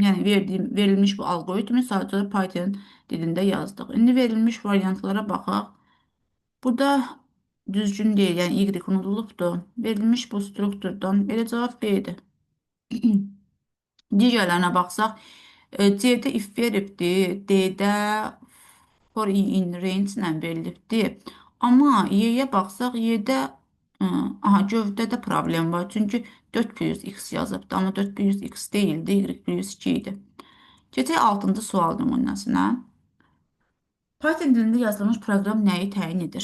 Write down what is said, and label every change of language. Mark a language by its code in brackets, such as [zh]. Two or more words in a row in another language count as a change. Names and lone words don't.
[az] Yəni verilmiş bu alqoritmi sadəcə Python dilində yazdıq. İndi verilmiş variantlara baxaq. Burada düzgün deyil, yəni Y unudulubdur. Verilmiş bu strukturdan belə cavab B-dir. Digərlərinə baxsaq, C-də if veribdir, D-də [en] for in range [az] ilə verilibdir. Amma Y-yə baxsaq, Y-də gövdədə problem var. Çünki 4 plus x yazıbdır, amma 4 plus x deyildi, y plus 2 idi. Keçək 6-cı sual nümunəsinə. Python dilində yazılmış proqram nəyi təyin edir?